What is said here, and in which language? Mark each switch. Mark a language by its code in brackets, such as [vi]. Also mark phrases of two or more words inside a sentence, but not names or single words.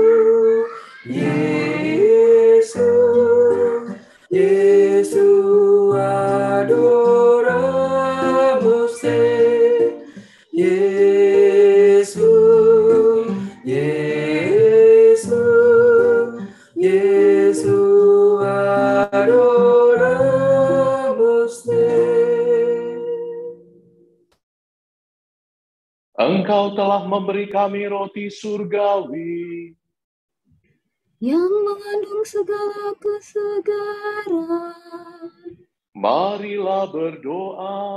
[la] Iesu, Iesu adoramus te Iesu, Iesu, Iesu adoramus te [id] Engkau telah memberi kami roti surgawi, yang mengandung segala kesegaran. marilah berdoa.